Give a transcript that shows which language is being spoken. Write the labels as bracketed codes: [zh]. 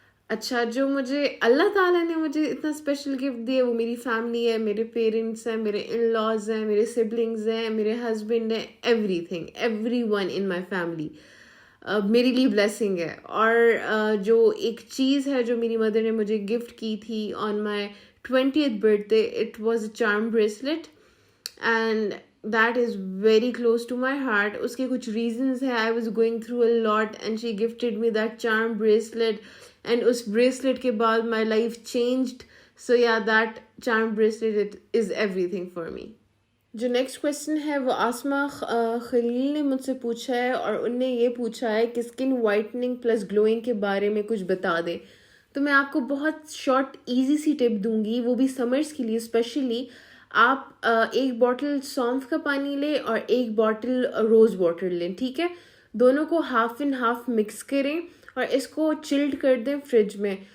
[ur] اچھا، جو مجھے اللہ تعالیٰ نے مجھے اتنا اسپیشل گفٹ دیا وہ میری فیملی ہے، میرے پیرنٹس ہیں، میرے ان لاز ہیں، میرے سبلنگز ہیں، میرے ہسبینڈ ہیں، [en] everything, every one in my family [ur] میرے لیے بلیسنگ ہے. اور جو ایک چیز ہے جو میری مدر نے مجھے گفٹ کی تھی [en] On my 20th birthday, it was a charm bracelet, and that is very close to my heart. [ur] اس کے کچھ reasons ہیں. [en] I was going through a lot and she gifted me that charm bracelet, and [ur] اس bracelet کے بعد [en] my life changed. So yeah, that charm bracelet, it is everything for me. [ur] جو next question ہے وہ آسما خلیل نے مجھ سے پوچھا ہے، اور ان نے یہ پوچھا ہے کہ اسکن وائٹننگ پلس گلوئنگ کے بارے میں کچھ بتا دیں. تو میں آپ کو بہت شارٹ ایزی سی ٹپ دوں گی، وہ بھی سمرز کے لیے اسپیشلی. آپ ایک باٹل سونف کا پانی لیں اور ایک باٹل روز واٹر لیں، ٹھیک ہے؟ دونوں کو ہاف اینڈ ہاف مکس کریں اور اس کو چلڈ کر دیں فریج میں.